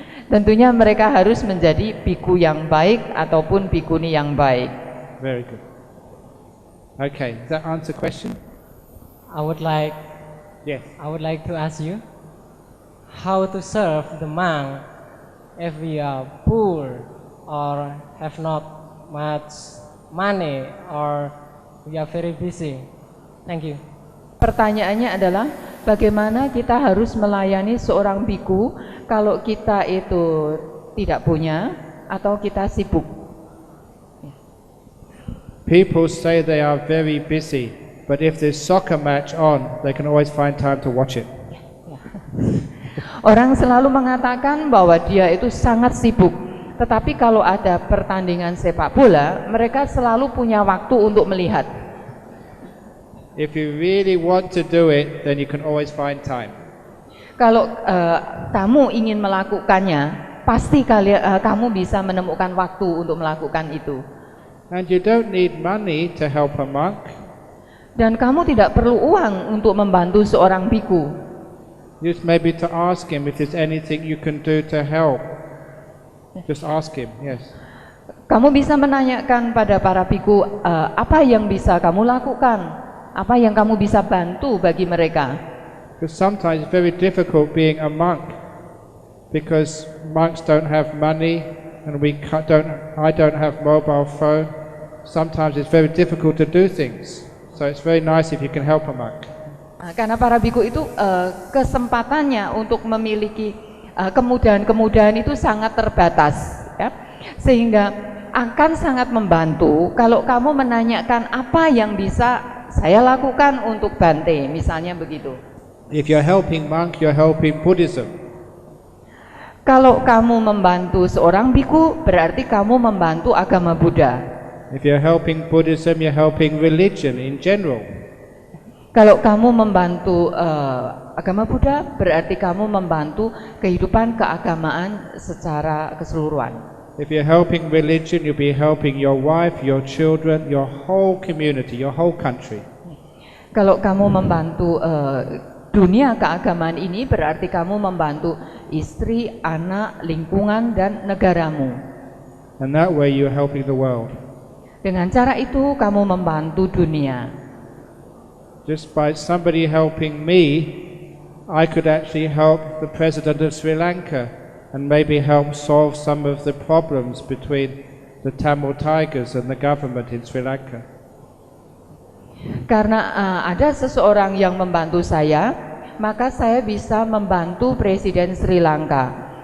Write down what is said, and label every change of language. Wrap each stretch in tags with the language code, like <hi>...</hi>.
<id>Tentunya mereka harus menjadi biku yang baik ataupun bikuni yang baik.</id> <en>Very good. Okay, does that answer the question? I would like Yes. to ask you how to serve the monk if we are poor or have not much money or we are very busy. Thank you.</en> <id>Pertanyaannya adalah bagaimana kita harus melayani seorang biku kalau kita itu tidak punya atau kita sibuk.</id> <en>People say they are very busy, but if there's soccer match on, they can always find time to watch it.</en> <id>Orang selalu mengatakan bahwa dia itu sangat sibuk, tetapi kalau ada pertandingan sepak bola, mereka selalu punya waktu untuk melihat.</id> <en>If you really want to do it, then you can always find time.</en> <id>Kalau kamu ingin melakukannya, pasti kamu bisa menemukan waktu untuk melakukan itu.</id> <en>And you don't need money to help a monk.</en> <id>Dan kamu tidak perlu uang untuk membantu seorang biku.</id> <en>Just maybe to ask him if there's anything you can do to help. Just ask him, yes.</en> <id>Kamu bisa menanyakan pada para biku, apa yang bisa kamu lakukan? Apa yang kamu bisa bantu bagi mereka?</id> <en>Because sometimes it's very difficult being a monk, because monks don't have money, and I don't have mobile phone. Sometimes it's very difficult to do things. So it's very nice if you can help a monk.</en> <id>Karena para biku itu kesempatannya untuk memiliki kemudahan-kemudahan itu sangat terbatas, ya. Sehingga akan sangat membantu kalau kamu menanyakan apa yang bisa saya lakukan untuk Bante, misalnya begitu.</id> <en>If you're helping monk, you're helping Buddhism.</en> <id>Kalau kamu membantu seorang biku, berarti kamu membantu agama Buddha.</id> <en>If you're helping Buddhism, you're helping religion in general.</en> <id>Kalau kamu membantu agama Buddha, berarti kamu membantu kehidupan keagamaan secara keseluruhan.</id> <en>If you're helping religion, you'll be helping your wife, your children, your whole community, your whole country.</en> <id>Kalau kamu membantu dunia keagamaan ini, berarti kamu membantu istri, anak, lingkungan, dan negaramu.</id> <en>And that way you're helping the world.</en> <id>Dengan cara itu kamu membantu dunia.</id> <en>Just by somebody helping me, I could actually help the president of Sri Lanka and maybe help solve some of the problems between the Tamil Tigers and the government in Sri Lanka.</en> <id>Karena ada seseorang yang membantu saya, maka saya bisa membantu Presiden Sri Lanka.</id>